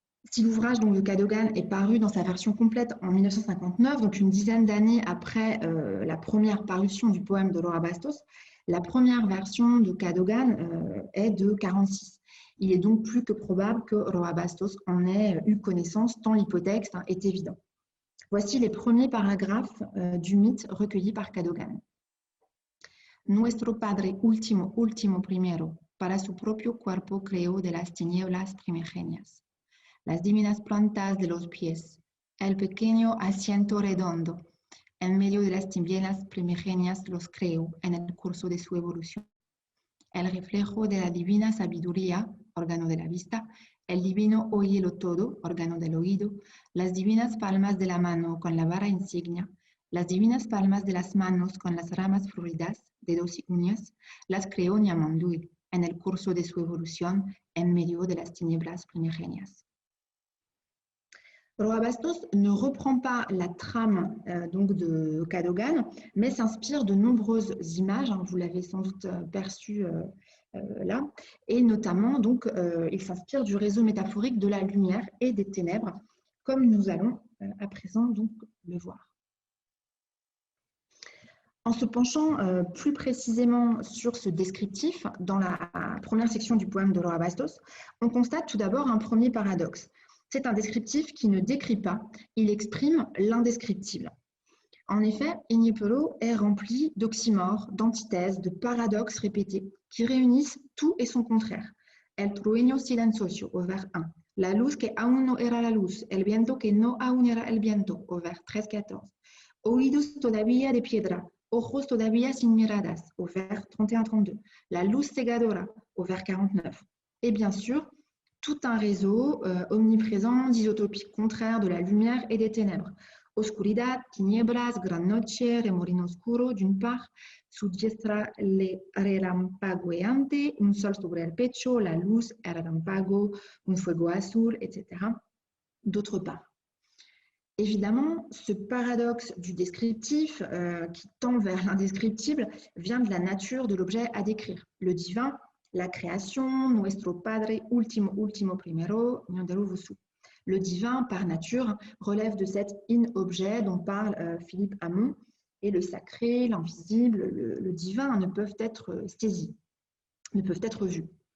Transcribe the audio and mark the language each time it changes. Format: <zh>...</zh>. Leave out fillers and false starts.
<fr>Si l'ouvrage de Cadogan est paru dans sa version complète en 1959, donc une dizaine d'années après la première parution du poème de Roa Bastos, la première version de Cadogan est de 1946. Il est donc plus que probable que Roa Bastos en ait eu connaissance, tant l'hypothèse est évident. Voici les premiers paragraphes du mythe recueilli par Cadogan.</fr> <es>Nuestro Padre último, primero, para su propio cuerpo creó de las tinieblas primigenias las divinas plantas de los pies, el pequeño asiento redondo, en medio de las tinieblas primigenias los creó en el curso de su evolución. El reflejo de la divina sabiduría, órgano de la vista, el divino oílo todo, órgano del oído, las divinas palmas de la mano con la vara insignia, las divinas palmas de las manos con las ramas floridas, dedos y uñas, las creó Nyamandui, en el curso de su evolución en medio de las tinieblas primigenias.</es> <fr>Roa Bastos ne reprend pas la trame donc de Cadogan, mais s'inspire de nombreuses images, hein, vous l'avez sans doute perçu là, et notamment donc il s'inspire du réseau métaphorique de la lumière et des ténèbres, comme nous allons à présent donc le voir. En se penchant plus précisément sur ce descriptif, dans la première section du poème de Roa Bastos, on constate tout d'abord un premier paradoxe. C'est un descriptif qui ne décrit pas, il exprime l'indescriptible. En effet, Iñépero est rempli d'oxymores, d'antithèses, de paradoxes répétés qui réunissent tout et son contraire.</fr> <es>El trueño silencioso,</es> <fr>au vers 1.</fr> <es>La luz que aún no era la luz, el viento que no aún era el viento,</es> <fr>au vers 13-14.</fr> <es>Oídos todavía de piedra, ojos todavía sin miradas,</es> <fr>au vers 31-32.</fr> <es>La luz cegadora,</es> <fr>au vers 49. Et bien sûr, tout un réseau omniprésent d'isotopies contraires de la lumière et des ténèbres.</fr> <es>Oscuridad, tinieblas, gran noche, remolino oscuro,</es> <fr>d'une part,</fr> <es>su diestra le relampagueante, un sol sobre el pecho, la luz, el relampago, un fuego azul, etc.</es> <fr>D'autre part. Évidemment, ce paradoxe du descriptif qui tend vers l'indescriptible vient de la nature de l'objet à décrire. Le divin, la création,</fr> <es>nuestro padre último primero,</es> <fr>Ñanderu Vusu. Le divin, par nature, relève de cet in-objet dont parle Philippe Hamon, et le sacré, l'invisible, le divin ne peuvent être saisis, ne peuvent être vus.</fr>